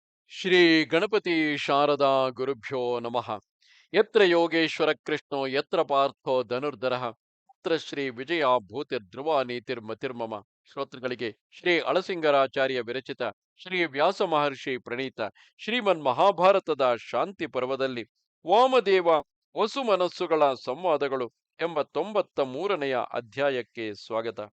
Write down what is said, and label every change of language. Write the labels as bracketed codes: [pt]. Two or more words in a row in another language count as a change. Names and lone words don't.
[sa] ಶ್ರೀ ಗಣಪತಿ ಶಾರದಾ ಗುರುಭ್ಯೋ ನಮಃ. ಯತ್ರ ಯೋಗೇಶ್ವರ ಕೃಷ್ಣೋ ಯತ್ರ ಪಾರ್ಥೋ ಧನುರ್ಧರಃ ಯತ್ರ ಶ್ರೀ ವಿಜಯ ಭೂತಿ ಧ್ರುವ ನೀತಿರ್ಮತಿರ್ಮಮ. [kn] ಶ್ರೋತೃಗಳಿಗೆ ಶ್ರೀ ಅಳಸಿಂಗರಾಚಾರ್ಯ ವಿರಚಿತ ಶ್ರೀ ವ್ಯಾಸ ಮಹರ್ಷಿ ಪ್ರಣೀತ ಶ್ರೀಮನ್ ಮಹಾಭಾರತದ ಶಾಂತಿ ಪರ್ವದಲ್ಲಿ ವಾಮದೇವ ವಸು ಮನಸ್ಸುಗಳ ಸಂವಾದಗಳು ಎಂಬ 93ನೆಯ ಅಧ್ಯಾಯಕ್ಕೆ ಸ್ವಾಗತ.